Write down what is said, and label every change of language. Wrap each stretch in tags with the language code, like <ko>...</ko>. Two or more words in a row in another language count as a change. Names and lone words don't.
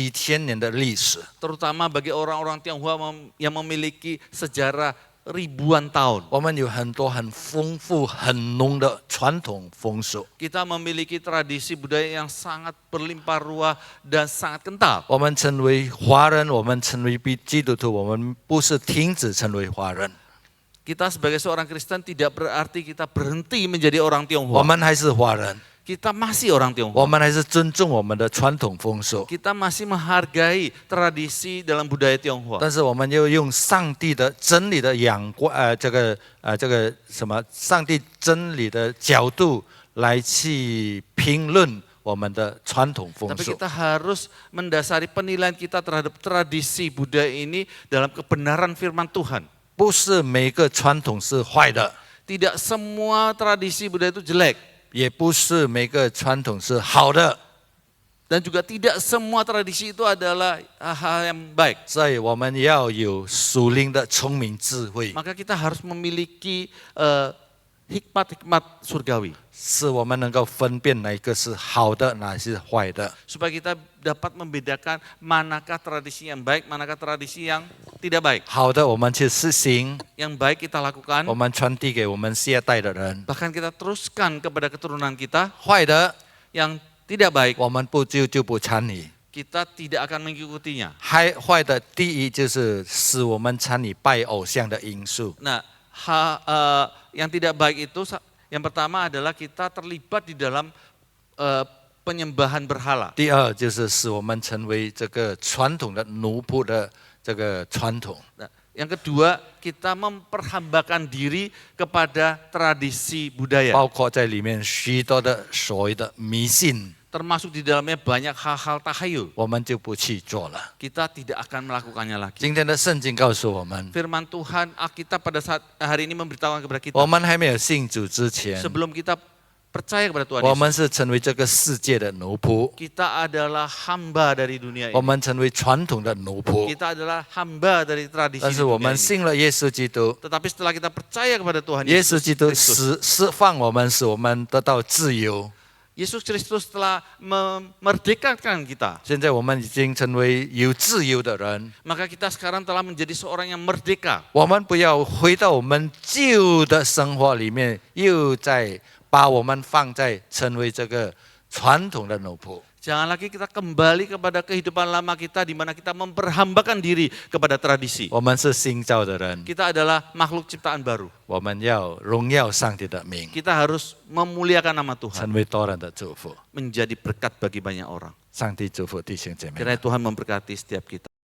<id>Terutama bagi orang-orang Tionghoa yang memiliki sejarah ribuan tahun.</id> <zh>我们有很多很丰富、很浓的传统风俗。</zh> <id>Kita memiliki tradisi budaya yang sangat berlimpah ruah dan sangat kental.</id> <zh>我们成为华人，我们成为基督徒，我们不是停止成为华人，</zh> <id>Kita sebagai seorang Kristen tidak berarti kita berhenti menjadi orang</id> <zh>我</zh> <id>Tionghoa.</id> <zh>们还是华人，</zh> <id>Kita masih orang</id> <zh>我</zh> <id>Tionghoa.</id> <zh>们还是尊重我们的传统风俗，</zh> <id>Kita masih menghargai tradisi dalam budaya Tionghoa.</id> <zh>但是我们要用上帝的真理的这个什么，上帝真理的角度来去评论我们的传统风</zh> <id>Tapi</id> <zh>俗。</zh> <id>kita harus mendasari penilaian kita terhadap tradisi budaya ini dalam kebenaran firman Tuhan.</id> <zh>不是每个传统是坏的，</zh> <id>Tidak semua tradisi budaya itu jelek.</id> <zh>也不是每个传统是好的，</zh> <id>Dan juga tidak semua tradisi itu adalah hal yang baik.</id> <zh>所以我们要有属灵的聪明智慧，</zh> <id>Maka kita harus memiliki hikmat-hikmat surgawi.</id> <zh>使我们能够分辨哪一个是好的，哪是坏的。</zh> <id>Supaya kita dapat membedakan manakah tradisi yang baik, manakah tradisi yang tidak baik.</id> <zh>好的，我们去实行，</zh> <id>Yang baik kita lakukan,</id> <zh>我们传递给我们下一代的人；</zh> <id>bahkan kita teruskan kepada keturunan kita.</id> <zh>坏的，</zh> <id>Yang tidak baik,</id> <zh>我们就不参与。</zh> <id>kita tidak akan mengikutinya.</id> <zh>坏的，第一就是使我们参与拜偶像的因素。</zh> <id>Nah, yang tidak baik itu yang pertama adalah kita terlibat di dalam penyembahan berhala.</id> <zh>第二就是使我们成为这个传统的奴仆的这个传统。</zh> <id>Nah, yang kedua, kita memperhambakan diri kepada tradisi budaya.</id> <zh>包括在里面许多的所谓的迷信，</zh> <id>Termasuk di dalamnya banyak hal-hal tahayul.</id> <zh>我们就不去做了。</zh> <id>Kita tidak akan melakukannya lagi.</id> <zh>今天的圣经告诉我们，</zh> <id>Firman Tuhan, Alkitab pada saat hari ini memberitahukan kepada kita.</id> <zh>我们还没有信主之前，</zh> <id>Sebelum kita percaya kepada Tuhan</id> <zh>我</zh> <id>Yesus,</id> <zh>们是成为这个世界的奴仆，</zh> <id>kita adalah hamba dari dunia</id> <zh>我</zh> <id>ini.</id> <zh>们成为传统的奴仆。</zh> <id>Kita adalah hamba dari tradisi</id> <zh>但</zh> <id>di</id> <zh>是我</zh> <id>dunia</id> <zh>们</zh> <id>ini.</id> <zh>信了耶稣基督，</zh> <id>Tetapi setelah kita percaya kepada Tuhan</id> <zh>耶稣</zh> <id>Yesus</id> <zh>基督</zh> <id>Kristus,</id> <zh>释放我们，使我们得到自由。</zh> <id>Yesus Kristus telah memerdekakan kita.</id> <zh>现在我们已经成为有自由的人，</zh> <id>Maka kita sekarang telah menjadi seorang yang merdeka.</id> <zh>我们不要回到我们旧的生活里面，又在把我们放在成为这个传统的奴仆。</zh> <id>Jangan lagi kita kembali kepada kehidupan lama kita di mana kita memperhambakan diri kepada tradisi.</id> <zh>我们是新造的人，</zh> <id>Kita adalah makhluk ciptaan baru.</id> <zh>我们要荣耀上帝的名，</zh> <id>Kita harus memuliakan nama Tuhan,</id> <zh>成为多人的祝福。</zh> <id>menjadi berkat bagi banyak orang.</id> <zh>上帝祝福弟兄姐妹们。</zh> <id>Kiranya Tuhan memberkati setiap kita.</id>